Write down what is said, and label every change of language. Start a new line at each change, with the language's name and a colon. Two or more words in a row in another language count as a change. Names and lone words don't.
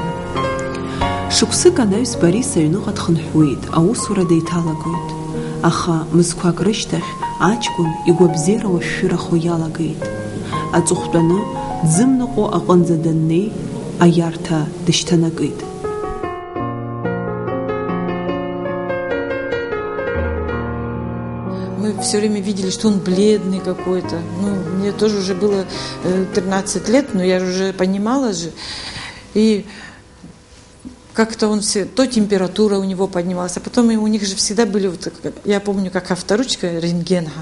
Abkhazian: Шықәсык анаҩс Борис аҩныҟа дхынҳәуеит, аусура деиҭалагоит. Аха мызқәак рышьҭахь аҷкәын игәабзиара уашәшәырахо иалагеит. Аҵыхәтәаны дзымныҟәо аҟынӡа даннеи, аиарҭа дышьҭанакит.
Russian: Мы все время видели, что он бледный какой-то. Ну, мне тоже уже было 13 лет, но я уже понимала же. И как-то он все, то температура у него поднималась, а потом у них же всегда были, вот, я помню, как авторучка рентгенга.